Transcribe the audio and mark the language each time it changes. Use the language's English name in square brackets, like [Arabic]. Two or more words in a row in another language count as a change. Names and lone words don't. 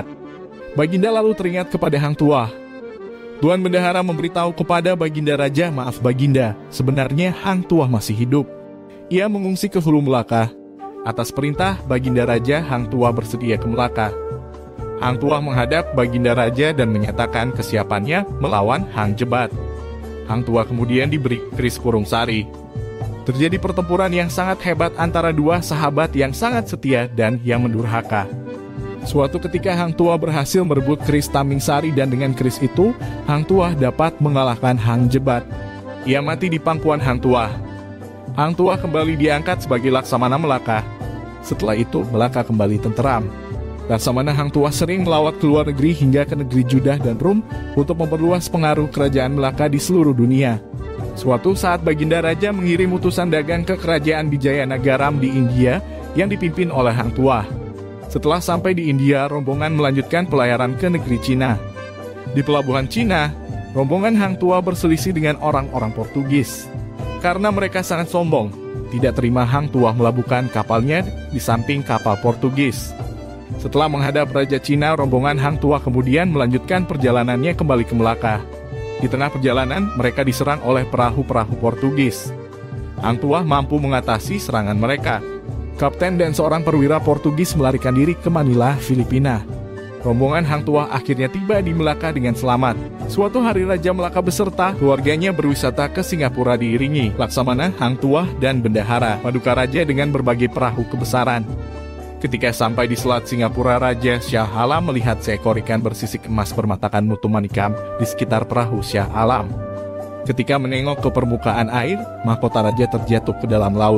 [Indonesian] Baginda lalu teringat kepada Hang Tuah. Tuan Bendahara memberitahu kepada Baginda Raja, "Maaf Baginda, sebenarnya Hang Tuah masih hidup." Ia mengungsi ke Hulu Melaka. Atas perintah Baginda Raja, Hang Tuah bersedia ke Melaka. Hang Tuah menghadap Baginda Raja dan menyatakan kesiapannya melawan Hang Jebat. Hang Tuah kemudian diberi keris Kurung Sari. Terjadi pertempuran yang sangat hebat antara dua sahabat yang sangat setia dan yang mendurhaka. Suatu ketika Hang Tuah berhasil merebut keris Taming Sari dan dengan keris itu, Hang Tuah dapat mengalahkan Hang Jebat. Ia mati di pangkuan Hang Tuah. Hang Tuah kembali diangkat sebagai Laksamana Melaka. Setelah itu, Melaka kembali tenteram. Laksamana Hang Tuah sering melawat ke luar negeri hingga ke negeri Judah dan Rum untuk memperluas pengaruh kerajaan Melaka di seluruh dunia. Suatu saat Baginda Raja mengirim utusan dagang ke kerajaan Wijayanagaram di India yang dipimpin oleh Hang Tuah. Setelah sampai di India, rombongan melanjutkan pelayaran ke negeri Cina. Di pelabuhan Cina, rombongan Hang Tuah berselisih dengan orang-orang Portugis. Karena mereka sangat sombong, tidak terima Hang Tuah melabuhkan kapalnya di samping kapal Portugis. Setelah menghadap Raja Cina, rombongan Hang Tuah kemudian melanjutkan perjalanannya kembali ke Melaka. Di tengah perjalanan, mereka diserang oleh perahu-perahu Portugis. Hang Tuah mampu mengatasi serangan mereka. Kapten dan seorang perwira Portugis melarikan diri ke Manila, Filipina. Rombongan Hang Tuah akhirnya tiba di Melaka dengan selamat. Suatu hari Raja Melaka beserta keluarganya berwisata ke Singapura diiringi Laksamana, Hang Tuah, dan Bendahara, Paduka Raja dengan berbagai perahu kebesaran. Ketika sampai di Selat Singapura, Raja Shah Alam melihat seekor ikan bersisik emas bermatakan mutu manikam di sekitar perahu Shah Alam. Ketika menengok ke permukaan air, mahkota Raja terjatuh ke dalam laut.